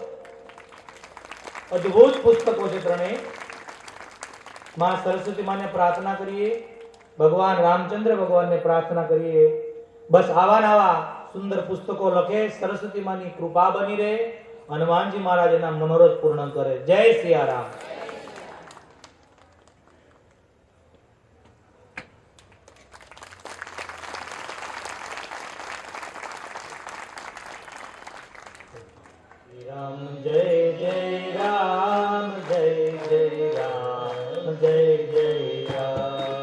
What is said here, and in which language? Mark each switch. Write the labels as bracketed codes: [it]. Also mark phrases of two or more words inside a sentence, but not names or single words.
[gu] અદ્ભુત પુસ્તકો છે ત્રણેય. માં સરસ્વતી માને પ્રાર્થના કરીએ, ભગવાન રામચંદ્ર ભગવાનને પ્રાર્થના કરીએ, બસ આવા નવા સુંદર પુસ્તકો લખે, સરસ્વતી માની કૃપા બની રહે, હનુમાનજી મહારાજ એના મનોરથ પૂર્ણ કરે. જય સિયારામ. [hi] राम जय जय राम, जय जय राम, जय जय राम.